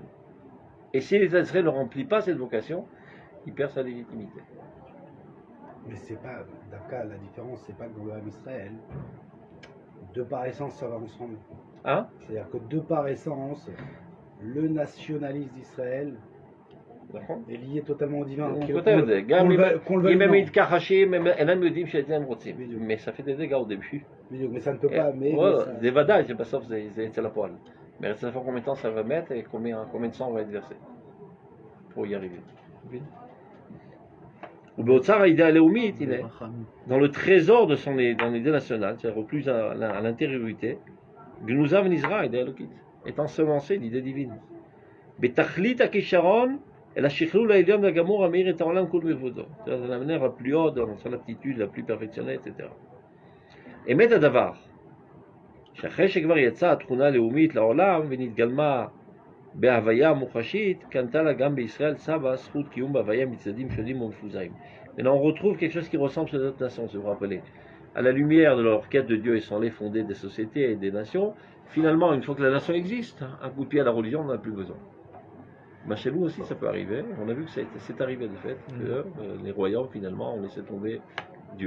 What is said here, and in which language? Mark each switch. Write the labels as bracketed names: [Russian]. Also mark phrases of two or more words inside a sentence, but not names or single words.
[French] Et si l'État d'Israël ne remplit pas cette vocation, il perd sa légitimité. Mais c'est pas, Dafka, la différence, c'est pas que dans le [Hebrew] עם ישראל, [French] de par essence, ça va ensemble. Hein? C'est-à-dire que de par essence, le nationalisme d'Israël [Hebrew] נכון? [French] est lié totalement au divin. [Hebrew] הוא כותב את זה, גם [French] qu'on le [Hebrew] אם [French] veuille [Hebrew] הם [French] ou non. [Hebrew] מתכחשים, אינם יודעים שאת זה הם רוצים. בדיוק. [French] Mais ça fait des dégâts au début. Mais ça ne peut pas. Mais ça- [Hebrew] זה ודאי שבסוף זה יצא לפועל. [French] Mais ça fait combien de temps ça va mettre et combien de sang va être versé pour y arriver. [Hebrew] ובאוצר האידאה הלאומית, [French] il est dans le trésor de son dans l'idée nationale, c'est-à-dire au plus à l'intériorité, [Hebrew] גנוזה ונזרעה, [French] idée alokite, est ensemencée d'idées divines. [Hebrew] בתכלית הכישרון, אל השכלול העליון והגמור המאיר את העולם כול מבודו. [French] c'est-à-dire de la manière la plus haute, dans son aptitude la plus perfectionnée, etc. [Hebrew] אמת הדבר, שאחרי שכבר יצאה התכונה הלאומית לעולם ונתגלמה בהוויה מוחשית, קנתה לה גם בישראל סבא זכות קיום בהוויה מצדדים שונים ומפוזרים. [French] Maintenant on retrouve quelque chose qui ressemble chez les autres nations, si vous vous rappelez. À la lumière de leur quête de Dieu et sans les fonder des sociétés et des nations, finalement, une fois que la nation existe, un coup de pied à la religion, on n'en a plus besoin. Ben, chez nous aussi, ça peut arriver. On a vu que c'est arrivé de fait, que les royaumes, finalement, ont laissé tomber Dieu.